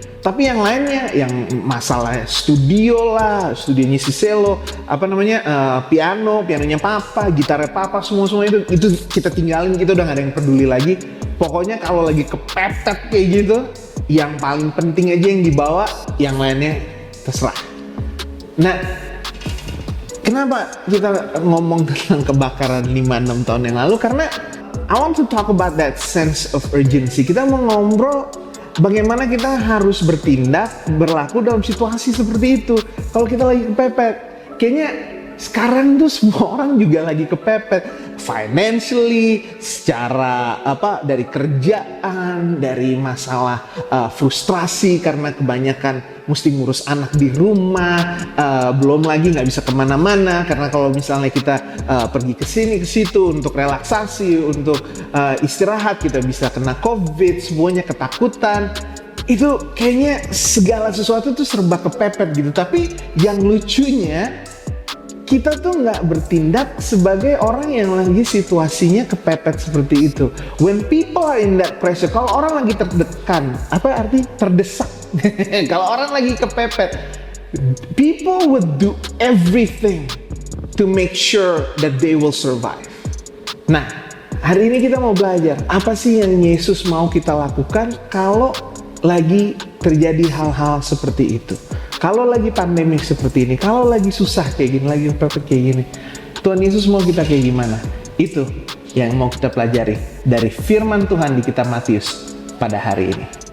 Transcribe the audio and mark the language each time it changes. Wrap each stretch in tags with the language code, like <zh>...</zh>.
<id>Tapi yang lainnya, yang masalah studio lah, studionya si Selo, pianonya papa, gitarnya papa, semua itu kita tinggalin, kita udah gak ada yang peduli lagi. Pokoknya kalau lagi kepepet kayak gitu, yang paling penting aja yang dibawa, yang lainnya terserah. Nah, kenapa kita ngomong tentang kebakaran 5-6 tahun yang lalu?</id> <en>Karena I want to talk about that sense of urgency.</en> <id>Kita mau ngobrol bagaimana kita harus bertindak, berlaku dalam situasi seperti itu. Kalau kita lagi kepepet, kayaknya sekarang tuh semua orang juga lagi kepepet. Financially, secara dari kerjaan, dari masalah frustrasi karena kebanyakan mesti ngurus anak di rumah, belum lagi nggak bisa kemana-mana karena kalau misalnya kita pergi ke sini ke situ untuk relaksasi, untuk istirahat, kita bisa kena COVID, semuanya ketakutan. Itu kayaknya segala sesuatu tuh serba kepepet gitu. Tapi yang lucunya, kita tuh nggak bertindak sebagai orang yang lagi situasinya kepepet seperti itu.</id> <en>When people are in that pressure,</en> <id>kalau orang lagi terdekan, apa arti terdesak? Kalau orang lagi kepepet,</id> <en>people would do everything to make sure that they will survive.</en> <id>Nah, hari ini kita mau belajar apa sih yang Yesus mau kita lakukan kalau lagi terjadi hal-hal seperti itu. Kalau lagi pandemi seperti ini, kalau lagi susah kayak gini, lagi kepepet kayak gini, Tuhan Yesus mau kita kayak gimana? Itu yang mau kita pelajari dari firman Tuhan di kitab Matius pada hari ini.</id>